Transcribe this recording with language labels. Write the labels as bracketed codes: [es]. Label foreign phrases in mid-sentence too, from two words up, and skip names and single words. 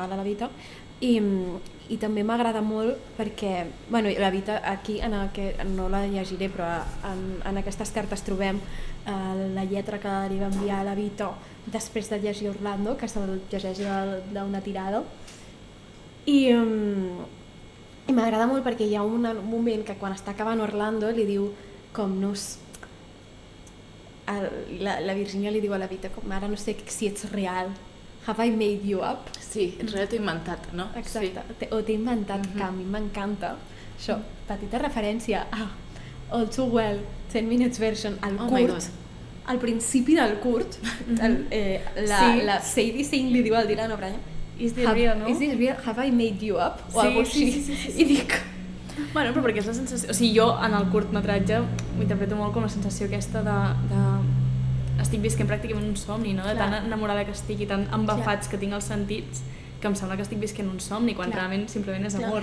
[ca] a la Vita, i també m'agrada molt perquè, bueno, la Vita aquí, no la llegiré, però en aquestes cartes trobem la lletra que li va enviar a la Vita després de llegir Orlando, que se'l llegeix d'una tirada, i m'agrada molt perquè hi ha un moment que quan està acabant Orlando li diu com no és... La Virgínia li diu a la Vita com ara no sé si ets real, [en] have I made you up? [ca] Sí, ets real, t'he inventat, no? Exacte, o t'he inventat, que a mi m'encanta això, petita referència a All Too Well, 10 Minutes Version, el [en] Oh my [ca] curt, [en] God. [ca] al principi del curt, la Sadie Sink li diu al Dylan O'Brien, [en] Is this real, no? Is this real? Have I made you up? [ca] O Sí, algo així. sí. I dic, Bueno, però perquè és la sensació... O sigui, jo en el curtmetratge ho interpreto molt com la sensació aquesta de estic visquent pràcticament un somni, no? De tan enamorada que estic i tan embafats que tinc els sentits que em sembla que estic visquent un somni quan realment simplement és amor.